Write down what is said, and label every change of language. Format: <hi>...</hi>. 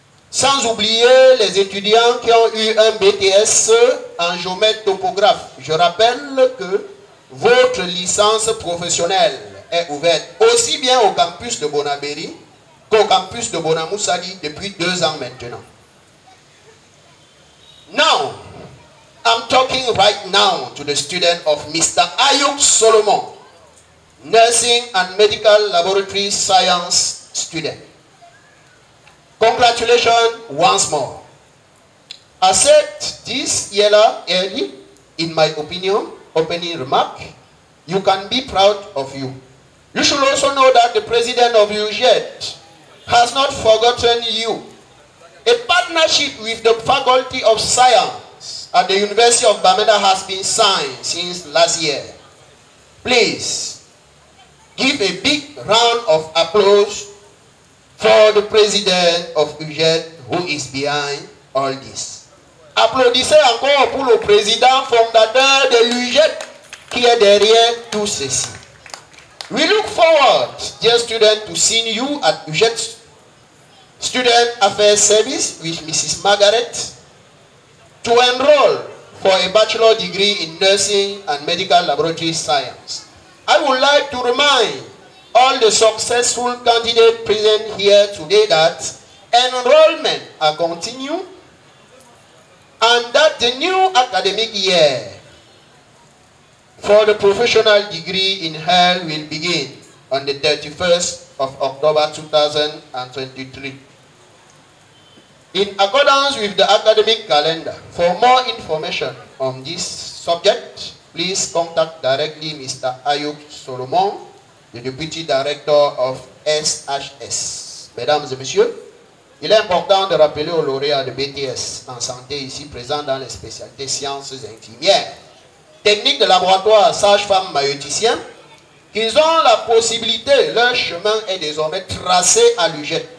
<fr>Sans oublier les étudiants qui ont eu un BTS en géomètre topographe. Je rappelle que votre licence professionnelle est ouverte aussi bien au campus de Bonabéry qu'au campus de Bonamoussali depuis 2 ans maintenant.</fr> <en>Now, I'm talking right now to the student of Mr. Ayuk Solomon, Nursing and Medical Laboratory Science student. Congratulations once more. I said this early, in my opinion, opening remark, you can be proud of you. You should also know that the president of UGET has not forgotten you. A partnership with the Faculty of Science at the University of Bamenda has been signed since last year. Please, give a big round of applause for the president of UGET who is behind all this.</en> <fr>Applaudissez encore pour le président fondateur de l'UGET qui est derrière tout ceci.</fr> <en>We look forward, dear students, to seeing you at UGET Student Affairs Service with Mrs. Margaret to enroll for a bachelor degree in nursing and medical laboratory science. I would like to remind all the successful candidates present here today that enrollment are continuing and that the new academic year for the professional degree in health will begin on the 31st of October 2023. In accordance with the academic calendar, for more information on this subject, please contact directly Mr. Ayuk Solomon, the Deputy Director of SHS.</en> <fr>Mesdames et messieurs, il est important de rappeler aux lauréats de BTS en santé ici présents dans les spécialités sciences infirmières, techniques de laboratoire, sages-femmes, maïoticiens, qu'ils ont la possibilité, leur chemin est désormais tracé à l'UGET.</fr>